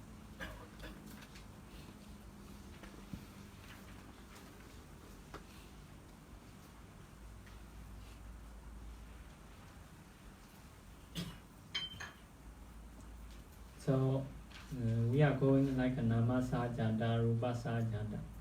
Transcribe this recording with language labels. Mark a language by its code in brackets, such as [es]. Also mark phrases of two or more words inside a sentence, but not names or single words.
[en] So we are going like a [pi] nama sajada, rupa sajada.